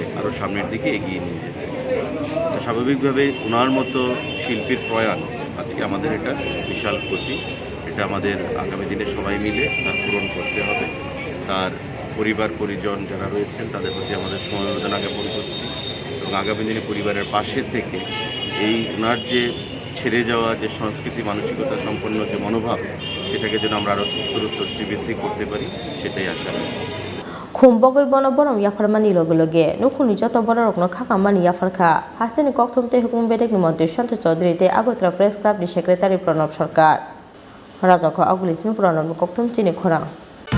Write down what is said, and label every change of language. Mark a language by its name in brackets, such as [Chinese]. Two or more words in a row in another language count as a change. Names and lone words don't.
[Bangla] আরও সামনের দিকে এগিয়ে নিয়ে যেতে স্বাভাবিকভাবে ওনার মতো শিল্পীর প্রয়াণ আজকে আমাদের এটা বিশাল ক্ষতি এটা আমাদের আগামী দিনে সবাই মিলে তার পূরণ করতে হবে তার পরিবার পরিজন যারা রয়েছেন তাদের প্রতি আমাদের সমবেদনা জ্ঞাপন করছি এবং আগামী দিনে পরিবারের পাশে থেকে এই ওনার যে ছেড়ে যাওয়া যে সংস্কৃতি মানসিকতা সম্পন্ন যে মনোভাব সেটাকে যেন আমরা আরও উত্তরোত্তর শ্রীবৃদ্ধি করতে পারি সেটাই আশা করি [Kok Borok] Khumbogui bono borom yafarmani loge nukhuni joto borokno khakamani yafarkha hasteni kokthum tei hukum bedekni mantri Santa Chaudhary tei Agartala Press Club ni Secretary Pranab Sarkar Rajako Agulismi Pranab kokthum chini khorang